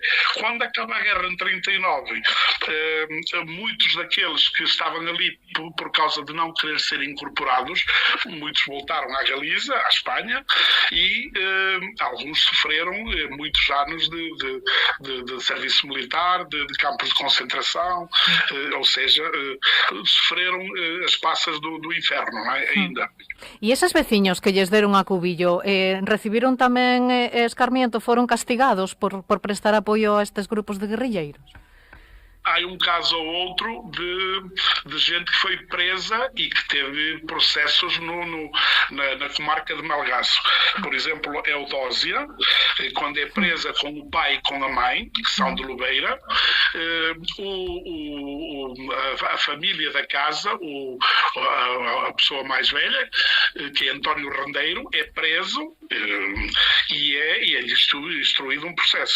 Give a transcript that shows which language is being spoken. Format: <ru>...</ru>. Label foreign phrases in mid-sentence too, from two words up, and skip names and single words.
<pt>Quando acaba a guerra em 39, muitos daqueles que estavam ali por causa de não querer ser incorporados, muitos voltaram à Galiza, à Espanha, e alguns sofreram muitos anos de serviço militar, de campos de concentração, ou seja, sofreram as passas do inferno, não é? Ainda.</pt> <gl>E esos veciños que lles deron a Cubillo, recibiron tamén escarmiento, foron castigados por prestar apoio a estes grupos de guerrilleiros?</gl> <pt>Há um caso ou outro de gente que foi presa e que teve processos na comarca de Melgaço. Por exemplo, Eudósia, quando é presa com o pai e com a mãe, que são de Lobeira, a família da casa, a pessoa mais velha, que é António Rendeiro, é preso e é instruído um processo.</pt>